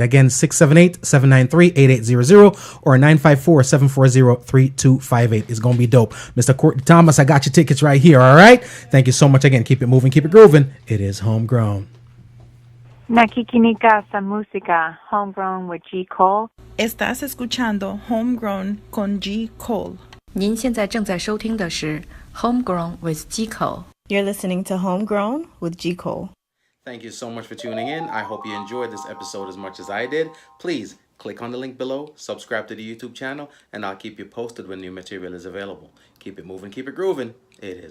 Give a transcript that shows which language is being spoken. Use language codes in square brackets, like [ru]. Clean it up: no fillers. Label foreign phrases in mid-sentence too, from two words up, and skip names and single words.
[en] Again, 678-793-8800 or 954-740-3258. It's gonna be dope. Mr. Courtney Thomas, I got your tickets right here. All right, thank you so much again. Keep it moving, keep it grooving. It is Homegrown. [tl] Nakikinika sa música, Homegrown with G. Cole. [es] Estás escuchando Homegrown con G. Cole. [zh] 您现在正在收听的是 Homegrown with G. Cole. [en] You're listening to Homegrown with G. Cole. Thank you so much for tuning in. I hope you enjoyed this episode as much as I did. Please click on the link below, subscribe to the YouTube channel, and I'll keep you posted when new material is available. Keep it moving, keep it grooving.